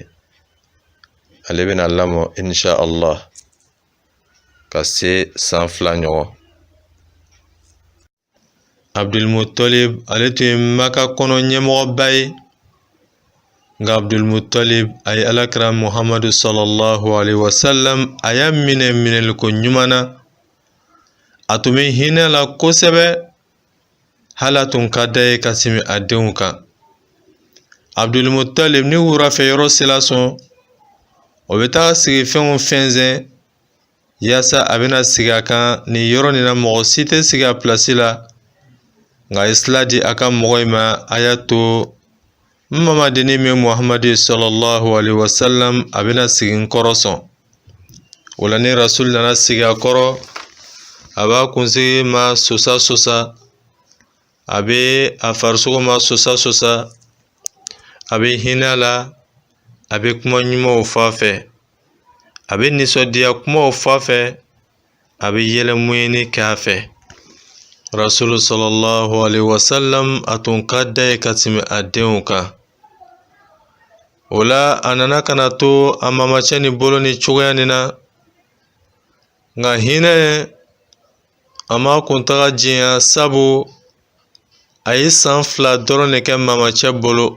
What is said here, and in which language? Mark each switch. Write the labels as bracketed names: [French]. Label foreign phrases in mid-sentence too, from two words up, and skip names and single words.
[Bambara] Ale bɛna lamɔ [Arabic] إن شاء الله [Bambara] ka se san 2 ɲɔgɔn. Abdul Muttalib ale tun ye Maka kɔnɔ ɲɛmɔgɔba ye. Nka Abdul Muttalib a ye Alakira Muhammadu [Arabic] صلى الله عليه وسلم [Bambara] a y'a minɛ minɛliko ɲuman na. A tun bɛ hinɛ la kosɛbɛ. Hali a tun ka d'a ye ka tɛmɛ a denw kan. Abdul Muttalib ni wurafɛ yɔrɔ sela sɔn o bɛ taa sigi fɛn o fɛn zɛn yaasa a bɛna sigi a kan ni yɔrɔ nin na mɔgɔ si tɛ sigi a place la. Nka a ye sira di a ka mɔgɔ in ma a y'a to n mamadeni min Muhammadu [Arabic] صلى الله عليه وسلم [Bambara] a bɛna sigi n kɔrɔ sɔn. O la ni Rasul nana sigi a kɔrɔ a b'a kunsigi ma sosa a bɛ a farisogo ma sosa a bɛ hinɛ a la a bɛ kuma ɲumanw fɔ a fɛ a bɛ nisɔndiya kumaw fɔ a fɛ a bɛ yɛlɛmuɲini kɛ a fɛ. Rasul [Arabic] صلى الله عليه وسلم [Bambara] a tun ka d'a ye ka tɛmɛ a denw kan. O la a nana kana to a mamacɛ ni bolo ni cogoya nin na. Nka hinɛ a ma kun taga diɲɛ sabu a ye san 2 dɔrɔn de kɛ mamacɛ bolo.